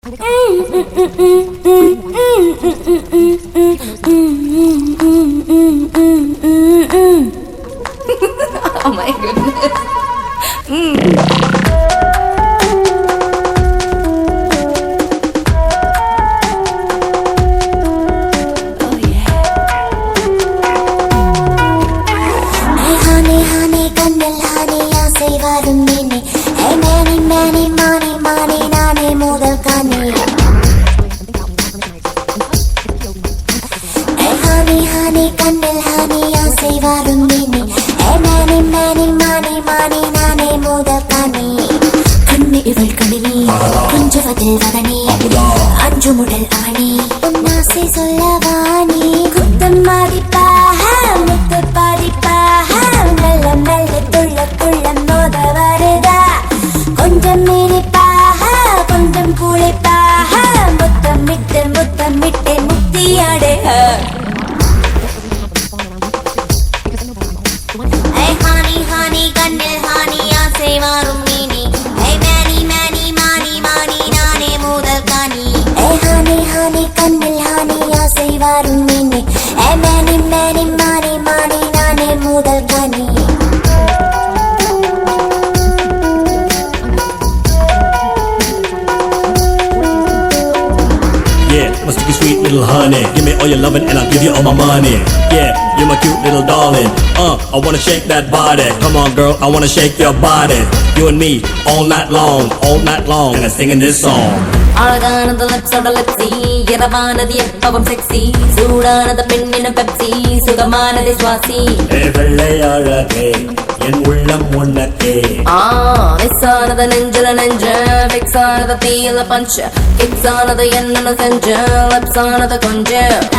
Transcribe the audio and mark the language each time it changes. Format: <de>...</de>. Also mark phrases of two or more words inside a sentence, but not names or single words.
<en>Oh my goodness. Oh yeah. Hey honey, honey,</en> <ta>kannil honey, ஆசை வரும் மீனே.</ta> <en>Hey many, many, money, money,</en> <ta>நானே முதல் கனி.</ta> <en>Hey honey, honey, kannil honey,</en> <ta>ஆசை வரும் மீனே.</ta> <en>Hey many, many, money, money,</en> <ta>நானே முதல் கனி. கண்ணி இவள் கணினி, கொஞ்சுவதில் வதனி, அஞ்சு முதல் அவனி. உன் ஆசை சொல்லவாணி, குத்தம் மதிப்பாக, முத்து பதிப்பாக, நல்ல நல்ல துள்ள துள்ள மோத வருதா. கொஞ்சம் இனிப்பாக, கொஞ்சம் புளிப்பாக, முத்தமிட்டு முத்தமிட்டு முத்தியாடுக.</ta> <en>Hey honey, honey, kannil honey,</en> <ta>ஆசை வரும் மீனே.</ta> <en>Hey many, many, money, money,</en> <ta>நானே முதல் கனி.</ta> <en>Hey honey, honey, kannil honey,</en> <ta>ஆசை வரும் மீனே.</ta> <en>Hey many, many, money, money,</en> <ta>நானே முதல் கனி.</ta> <en>Yeah, must be sweet little honey. Give me all your loving and I'll give you all my money. Yeah, you're my cute little darling. I wanna shake that body. Come on, girl, I wanna shake your body. You and me, all night long, and I'm singing this song.</en> <ta>அழகானது</ta> <en>lips lipsy,</en> <ta>இரவானது எப்பவும் செக்ஸி, சூடானது பெண்ணின பெப்சி, சுகமானது சுவாசி. வெள்ளை அழகே, என் உள்ளம் உனக்கே.</ta> <en>miss</en> <ta>நெஞ்சில நெஞ்ச,</ta> <en>fix</en> <ta>தீயில பஞ்ச,</ta> <en>kicks</en> <ta>என்னன்னு செஞ்ச,</ta> <en>lips</en> <ta>கொஞ்சம்.</ta>